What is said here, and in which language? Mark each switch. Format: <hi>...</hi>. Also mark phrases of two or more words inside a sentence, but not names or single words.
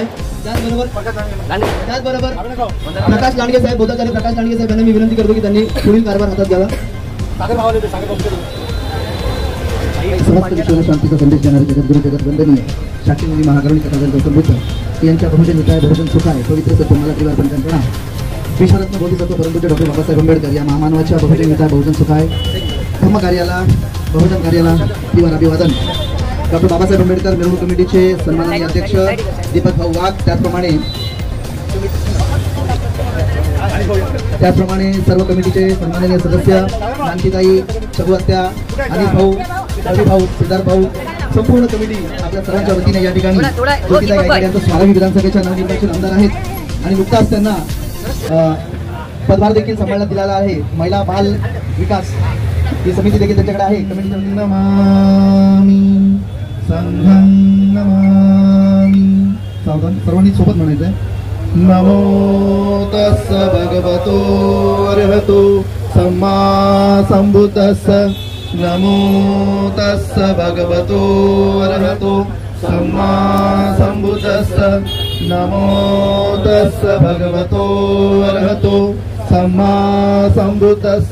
<mr>त्याचबरोबर प्रकाश लांडगे साहेब, बोधाचार्य प्रकाश लांडगे साहेब यांना मी विनंती करतो की त्यांनी पुढील कारभार हातात घ्यावा। समस्त विश्वाला शांतीचा संदेश देणारे जगद्गुरु जगद्वंदनीय शास्त्रीमुनी महाकरुणी कथाधर गौतम बुद्ध यांच्या</mr> <pi>बहुजन हिताय बहुजन सुखाय</pi> <mr>पवित्र सत्वमाला त्रिवार पंचांना विश्वरत्न बोधिसत्व परमपूज्य डॉक्टर बाबासाहेब आंबेडकर या महामानवाच्या</mr> <pi>बहुजन हिताय बहुजन सुखाय</pi> <mr>धम्म कार्याला बहुजन कार्याला त्रिवार अभिवादन। डॉक्टर बाबासाहेब आंबेडकर मिरवणूक कमिटीचे सन्माननीय अध्यक्ष दीपक भाऊ वाघ, त्याचप्रमाणे सर्व कमिटीचे सन्माननीय सदस्य शांतीताई, शबुआत्या, अनिल भाऊ, रवी भाऊ, सिद्धार्थ भाऊ, संपूर्ण कमिटी आपल्या सर्वांच्या वतीने या ठिकाणी ज्योतिताई गायकवाड यांचं स्वागत विधानसभेच्या नवनिर्वाचित आमदार आहेत आणि नुकताच त्यांना पदभार देखील सांभाळण्यात दिलेला आहे. महिला बाल विकास ही समिती देखील त्यांच्याकडे आहे.</mr> <pi>कमिटी नमामि संघं नमामि.</pi> <mr>सावधान, सर्वांनी सोबत म्हणायचं आहे.</mr> <pi>नमो तस्स भगवतो अरहतो सम्मा संबुद्धस्स. नमो तस्स भगवतो अरहतो सम्मा संबुद्धस्स. नमो तस्स भगवतो अरहतो सम्मा संबुद्धस्स.</pi>